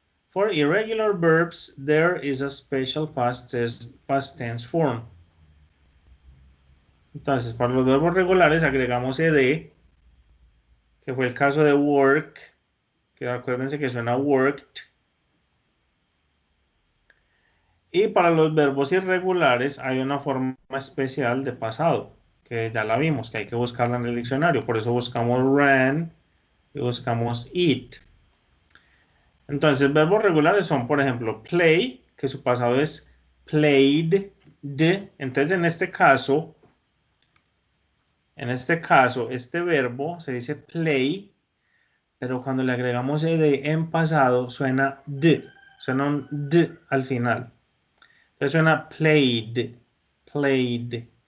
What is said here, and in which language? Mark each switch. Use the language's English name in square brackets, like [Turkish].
[English] For irregular verbs, there is a special past tense form. [Spanish] Entonces, para los verbos regulares agregamos ed, que fue el caso de work, que acuérdense que suena worked. Y para los verbos irregulares hay una forma especial de pasado, que ya la vimos, que hay que buscarla en el diccionario. Por eso buscamos ran y buscamos eat. Entonces, verbos regulares son, por ejemplo, play, que su pasado es played. Entonces, en este caso, este verbo se dice play, pero cuando le agregamos ed en pasado, suena d, suena un d al final. Entonces suena played, played.